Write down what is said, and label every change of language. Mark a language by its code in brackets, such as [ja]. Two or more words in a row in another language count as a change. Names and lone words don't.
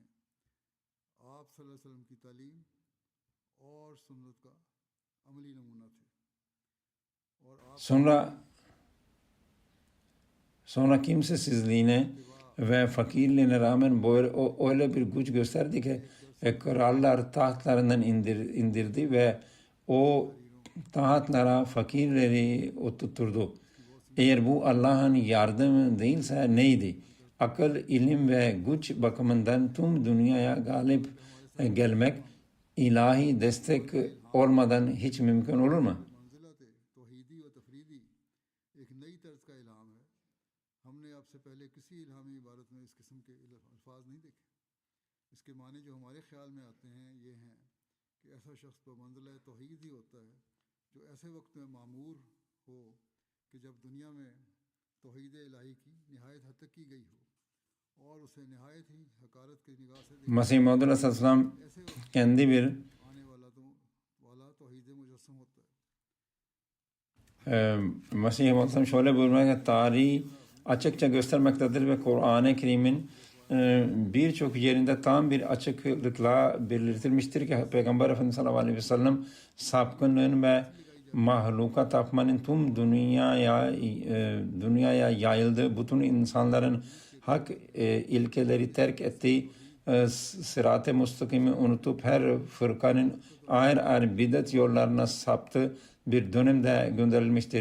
[tr] Sonra kimsesizliğine ve fakirliğine rağmen öyle bir güç gösterdi ki krallar tahtlarından indirdi ve o tahtlara fakirleri oturtturdu. Eğer bu Allah'ın yardımı değilse neydi? Akıl, ilim ve güç bakımından tüm dünyaya galip gelmek ilahi destek olmadan hiç mümkün olur mu? [ur] اس کے معنے جو ہمارے خیال میں آتے ہیں یہ ہیں کہ ایسا شخص تو منزل توحید ہی ہوتا ہے جو ایسے وقت میں مامور ہو کہ جب دنیا میں توحید الہی کی نہایت حد تک کی گئی ہو اور اسے نہایت ہی حقارت کی نگاہ سے [tr] Masih Maud Aleyhisselam kendi bir [ur] آنے والا توحید مجسم ہوتا ہے. [tr] Masih Maud Aleyhisselam şöyle buyurmakta tarihi açıkça göstermektedir ve Kur'an-ı Kerim'in birçok yerinde tam bir açıklıkla belirtilmiştir ki Peygamber Efendimiz [ar] صلى الله عليه وسلم [tr] sapkınlığın ve mahluka tapmanın tüm dünyaya yayıldığı, bütün insanların hak ilkeleri terk ettiği, sırat-ı müstakimi unutup her fırkanın ayrı ayrı bidat yollarına saptığı bir dönemde gönderilmiştir.